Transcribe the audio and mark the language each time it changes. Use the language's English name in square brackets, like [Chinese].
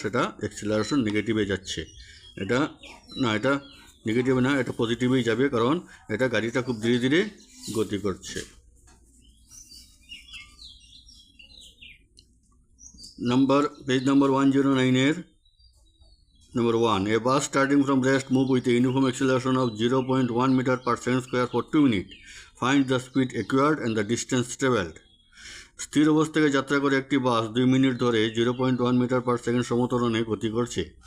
[Bangla] সেটা অ্যাক্সিলারেশন নেগেটিভে যাচ্ছে। এটা না, এটা নেগেটিভে না, এটা পজিটিভেই যাবে, কারণ এটা গাড়িটা খুব ধীরে ধীরে গতি করছে। [English] Page number 109 Number 1. A bus starting from rest move with a uniform acceleration of 0.1 meter per second square for 2 minutes. Find the speed acquired and the distance traveled. [Bangla] স্থির অবস্থা থেকে যাত্রা করে একটি বাস 2 মিনিট ধরে 0.1 মিটার পার সেকেন্ড সমতরণে গতি করছে।